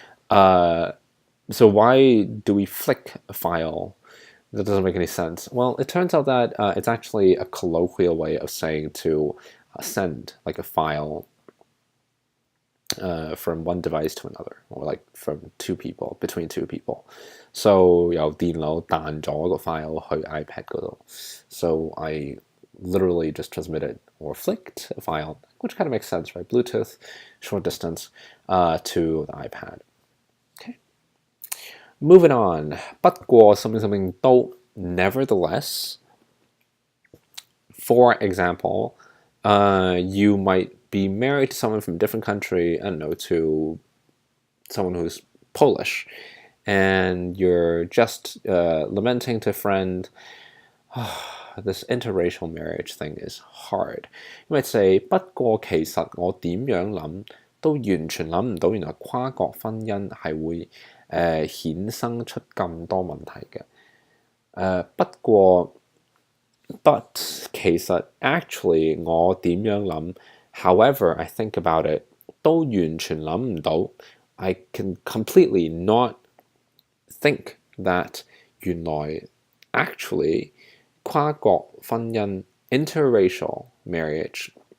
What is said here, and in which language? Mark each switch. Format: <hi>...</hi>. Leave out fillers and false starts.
<en>So why do we flick a file? That doesn't make any sense. Well, it turns out that it's actually a colloquial way of saying to send like a file from one device to another, or like from two people, between two people.</en> <yue>So 由電腦彈咗個 file 去 iPad 嗰度.</yue> <en>So I literally just transmitted or flicked a file, which kind of makes sense, right? Bluetooth, short distance to the iPad. Okay. Moving on. 不過 something 都 nevertheless. For example, you might be married to someone from a different country, I don't know, to someone who's Polish, and you're just lamenting to a friend, this interracial marriage thing is hard.</en> <yue>You might say, 不過其實我點樣諗都完全諗唔到，原來跨國婚姻係會衍生出咁多問題嘅。</yue> <en>不過 but 其實 actually 我點樣諗 however I think about it 都完全諗唔到 I can completely not think that 原來 actually 跨國婚姻 interracial marriage</en>